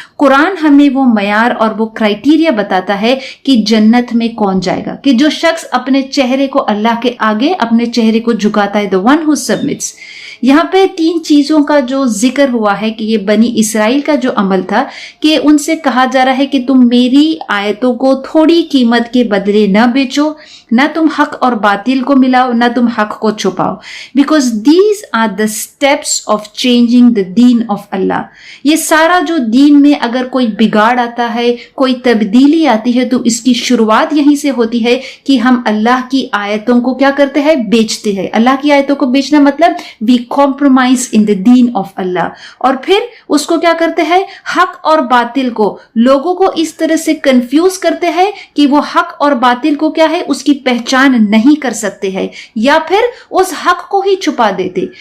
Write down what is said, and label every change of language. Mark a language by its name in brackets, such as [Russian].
[Urdu] قرآن ہمیں وہ معیار اور وہ کرائٹیریا بتاتا ہے کہ جنت میں کون جائے گا، کہ جو شخص اپنے چہرے کو اللہ کے آگے اپنے چہرے کو جھکاتا ہے، [English] the one who submits. [Urdu] یہاں پہ 3 چیزوں کا جو ذکر ہوا ہے کہ یہ بنی اسرائیل کا جو عمل تھا کہ ان سے کہا جا رہا ہے کہ تم میری آیتوں کو تھوڑی قیمت کے بدلے نہ بیچو، نہ تم حق اور باطل کو ملاؤ، نہ تم حق کو چھپاؤ. [English] Because these are the steps of changing the deen of Allah. [Urdu] یہ سارا جو دین میں اگر کوئی بگاڑ آتا ہے، کوئی تبدیلی آتی ہے، تو اس کی شروعات یہیں سے ہوتی ہے کہ ہم اللہ کی آیتوں کو کیا کرتے ہیں، بیچتے ہیں. اللہ کی آیتوں کو بیچنا مطلب [English] We compromise in the deen of Allah. [Urdu] اور پھر اس کو کیا کرتے ہیں، حق اور باطل کو لوگوں کو اس طرح سے کنفیوز کرتے ہیں کہ وہ حق اور باطل کو کیا ہے، اس کی پہچان نہیں کر سکتے ہیں، یا پھر اس حق کو ہی چھپا دیتے.